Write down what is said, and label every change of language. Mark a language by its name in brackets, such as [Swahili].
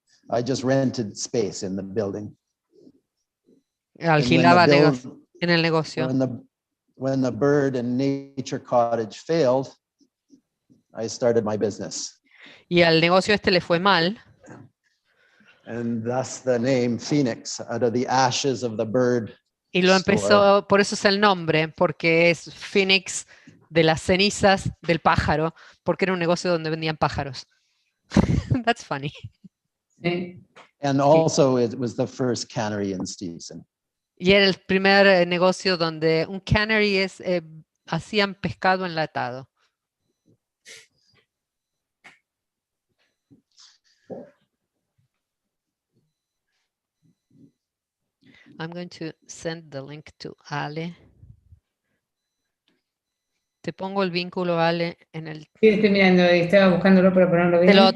[English] I just rented space in the building. [Spanish] Alquilaba en el negocio. [English] When the bird and nature cottage failed, I started my business. [Spanish] Y al negocio le fue mal. [English] And thus the name Phoenix, out of the ashes of the bird. [Spanish] Y lo empezó, por eso es el nombre, porque es Phoenix de las cenizas del pájaro, porque era un negocio donde vendían pájaros. [English] That's funny. [Spanish] Sí. [English] And also it was the first cannery in Steveston. [Spanish] Y era el primer negocio donde un cannery es, hacían pescado enlatado. [English] I'm going to send the link to Ale. [Spanish] Te pongo el vínculo, Ale, en el... Sí, estoy mirando, estaba buscándolo para ponerlo bien.